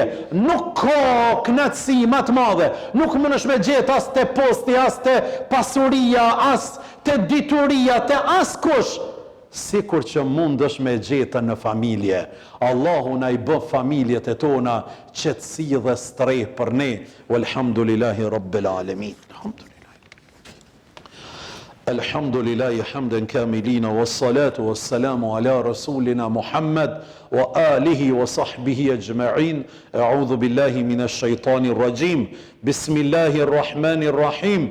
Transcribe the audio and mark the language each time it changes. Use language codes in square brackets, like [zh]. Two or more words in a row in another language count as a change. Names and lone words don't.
[sq] Nuk ka kënaqësi më të madhe. Nuk mundesh me gjetë as te posti, as te pasuria, as te dituria, te askush, sikur që mundesh me gjetë në familje. Allahu na i bë familjet e tona qetësi dhe streh për ne. [ar] والحمد لله رب العالمين. الحمد لله حمدا كاملا، والصلاة والسلام على رسولنا محمد وآله وصحبه أجمعين. أعوذ بالله من الشيطان الرجيم. بسم الله الرحمن الرحيم.